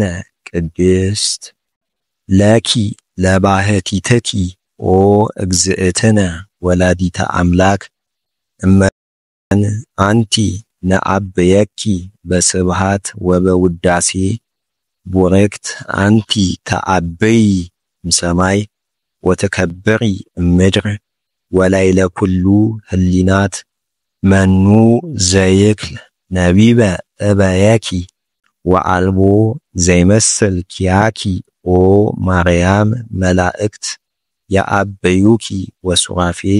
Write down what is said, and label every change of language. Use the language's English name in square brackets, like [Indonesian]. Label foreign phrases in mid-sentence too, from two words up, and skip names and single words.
[Geez] ቅድስት ለኪ ለባህቲትኪ ኦ እግዝእትነ ወላዲተ አምላክ እመን አንቲ ነአብየኪ በስብሃት ወበውዳሴ። ቡርክት አንቲ ተአብይ እምሰማይ ወተከብሪ እምድር ወላይለ ኩሉ ህሊናት መኑ ዘይክል ነቢበ እበየኪ ወአልቦ ዘይመስል ኪያኪ ኦ ማርያም መላእክት ያአበዩኪ ወሱራፌል